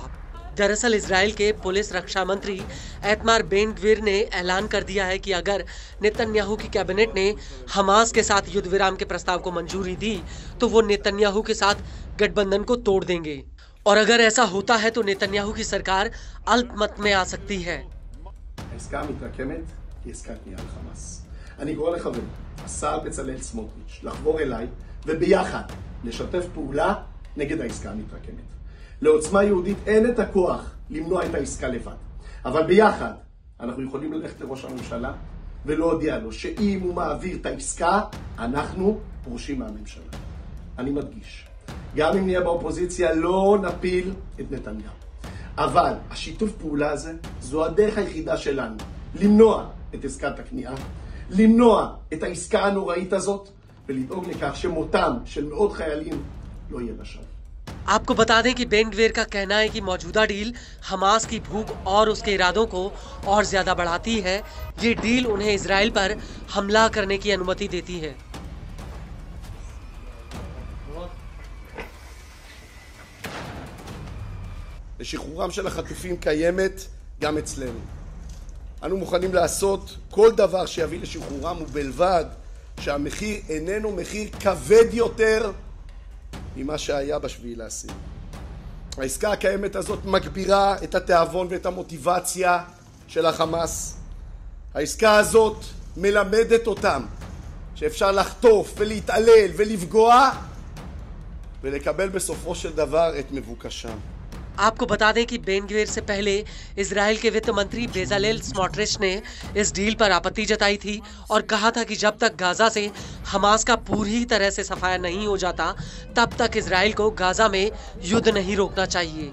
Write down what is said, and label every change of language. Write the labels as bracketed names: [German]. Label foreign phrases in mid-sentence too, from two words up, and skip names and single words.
[Hindi] दरअसल इजराइल के पुलिस रक्षा मंत्री इतमार बेन ग्वीर ने ऐलान कर दिया है कि अगर नेतन्याहू की कैबिनेट ने हमास के साथ युद्ध विराम के प्रस्ताव को मंजूरी दी तो वो नेतन्याहू के साथ गठबंधन को तोड़ देंगे, और अगर ऐसा होता है तो नेतन्याहू की सरकार अल्पमत में आ सकती है। [Hebrew] אני קורא לחברי, השר בצלאל סמוטריץ', לחבור אליי וביחד לשתף פעולה נגד העסקה המתרקמת. לעוצמה יהודית אין את הכוח למנוע את העסקה לבד, אבל ביחד אנחנו יכולים ללכת לראש הממשלה ולהודיע לו שאם הוא מעביר את העסקה, אנחנו פורשים מהממשלה. אני מדגיש, גם אם נהיה באופוזיציה לא נפיל את נתניהו. אבל השיתוף פעולה הזה זו הדרך היחידה שלנו למנוע את עסקת הכניעה, למנוע את העסקה הנוראית הזאת ולדאוג לכך שמותם של מאות חיילים לא יהיה לשווא। [Hindi] आपको बता दें कि बेन ग्वीर का कहना है कि मौजूदा डील हमास की भूख और उसके इरादों को और ज्यादा बढ़ाती है। ये डील उन्हें इजराइल पर हमला करने की अनुमति देती है। [Hebrew] לשחרורם של החטופים קיימת גם אצלנו. אנו מוכנים לעשות כל דבר שיביא לשחרורם, ובלבד שהמחיר איננו מחיר כבד יותר ממה שהיה בשביעי לעשיר. העסקה הקיימת הזאת מגבירה את התיאבון ואת המוטיבציה של החמאס. העסקה הזאת מלמדת אותם שאפשר לחטוף ולהתעלל ולפגוע ולקבל בסופו של דבר את מבוקשם. [Hindi] आपको बता दें कि बेन ग्वीर से पहले इजराइल के वित्त मंत्री बेजालेल स्मोट्रिच ने इस डील पर आपत्ति जताई थी और कहा था कि जब तक गाजा से हमास का पूरी तरह से सफाया नहीं हो जाता, तब तक इजराइल को गाजा में युद्ध नहीं रोकना चाहिए।